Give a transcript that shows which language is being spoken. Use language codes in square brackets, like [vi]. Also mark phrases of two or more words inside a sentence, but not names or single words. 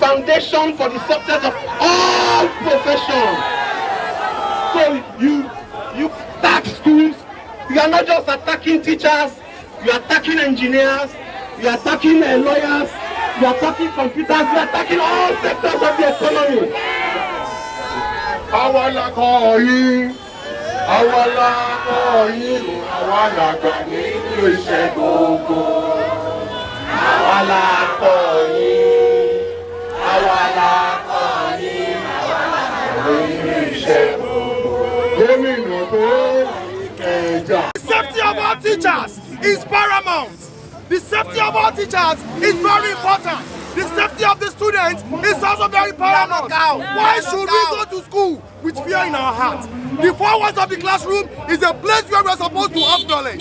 [en] foundation for the success of all professions. So you attack schools. You are not just attacking teachers. You are attacking engineers. You are attacking lawyers. You are attacking computers. You are attacking all sectors of the economy. [yo] Awala koyi, awala koyi, awala koyi, iṣẹ́ gbogbo. Awala koyi, awala koyi, awala koyi, iṣẹ́ gbogbo. Gómìnà tó Ikeja. [en] The safety of our teachers is paramount. The safety of our teachers is very important. The safety of the students is also very paramount. Why should we go to school with fear in our hearts? The four walls of the classroom is a place where we are supposed to have knowledge.